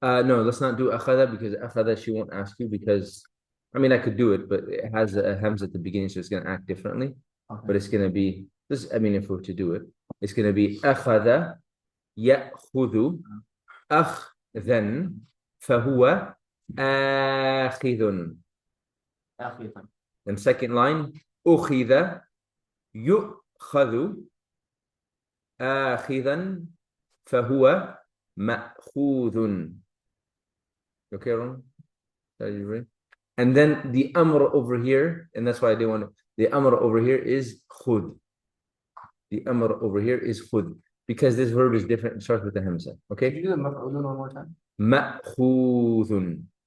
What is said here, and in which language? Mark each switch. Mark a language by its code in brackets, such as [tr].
[en] No, let's not do akhada because akhada she won't ask you because I mean I could do it, but it has a hamza at the beginning, so it's gonna act differently. Okay. But it's gonna be This, I mean, if we were to do it, it's going to be [ar] أخذ يأخذ أخذا فهو آخذ. أخيرا. [en] And second line, [ar] أخذ يؤخذ آخذا فهو مأخوذ. [en] Okay, Ron? Are you ready? And then the amr over here, and that's why I didn't want to, the amr over here is khud. The amr over here is khud. Because this verb is different, it starts with the hamza. Could Okay? you do the maf'ulun one more time? [ar] مأخوذ.